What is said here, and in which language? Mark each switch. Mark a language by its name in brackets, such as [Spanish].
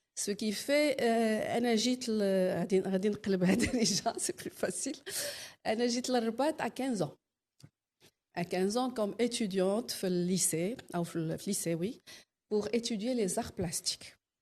[French] Ce qui fait, [Arabic] أنا جيت غادي نقلب هذا [French] déjà, c'est plus facile. [Arabic] أنا جيت للرباط [French] à 15 ans. À 15 ans comme étudiante في lycée, أو في lycée, oui, pour étudier les arts plastiques.